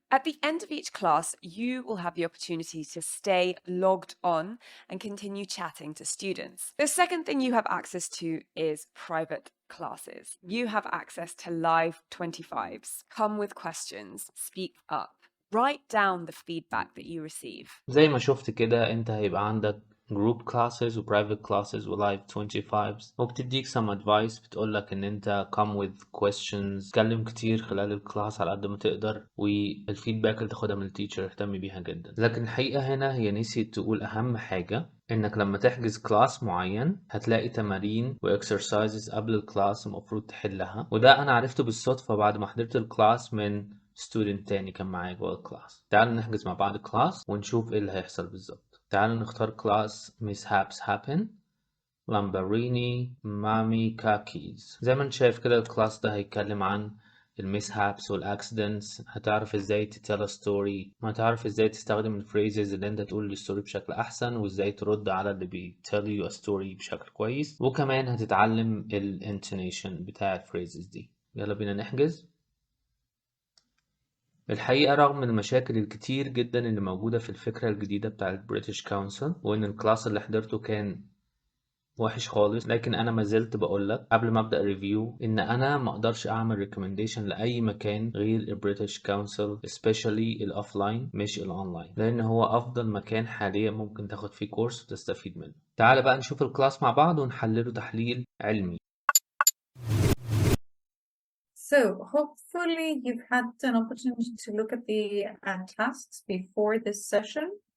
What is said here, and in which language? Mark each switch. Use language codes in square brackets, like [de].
[en] At the end of each class, you will have the opportunity to stay logged on and continue chatting to students. The second thing you have access to is private classes. You have access to live 25s. Come with questions, speak up. Write down the feedback that you receive. [ar] زي ما شفت كده انت هيبقى عندك [en] group classes [ar] و [en] private classes [ar] و [en] live 25s [ar] وبتديك [en] some advice، [ar] بتقولك ان انت [en] come with questions، [ar] تكلم كتير خلال الكلاس على قد ما تقدر، والفيدباك اللي تاخدها من التيتشر اهتم بيها جدا. لكن الحقيقة هنا هي نسيت تقول اهم حاجة، انك لما تحجز كلاس معين هتلاقي تمارين و exercises قبل الكلاس المفروض تحلها، وده انا عرفته بالصدفة بعد ما حضرت الكلاس من ستودنت تاني كان معايا جوه الكلاس. تعالوا نحجز مع بعض كلاس ونشوف ايه اللي هيحصل بالظبط. تعالوا نختار كلاس [en] mishaps happen Lamborghini Mami Kakis. [ar] زي ما انت شايف كده الكلاس ده هيتكلم عن الميسهابس والاكسيدنتس، هتعرف ازاي [en] تتell a story، [ar] هتعرف ازاي تستخدم الفريزز اللي انت تقول الستوري بشكل احسن، وازاي ترد على اللي [en] بيتell you a story [ar] بشكل كويس، وكمان هتتعلم الانتونيشن بتاع الفريزز دي. يلا بينا نحجز. الحقيقة رغم المشاكل الكتير جدا اللي موجودة في الفكرة الجديدة بتاع البريتش كونسل، وإن الكلاس اللي حضرته كان وحش خالص، لكن أنا ما زلت بقولك قبل ما أبدأ ريفيو إن أنا ما أقدرش أعمل ريكومنديشن لأي مكان غير البريتش كونسل، [en] especially [ar] الأوفلاين مش الأونلاين، لأن هو أفضل مكان حاليا ممكن تاخد فيه كورس وتستفيد منه. تعال بقى نشوف الكلاس مع بعض ونحلله تحليل علمي. [en] So hopefully you've had an opportunity to look at the tasks before this session.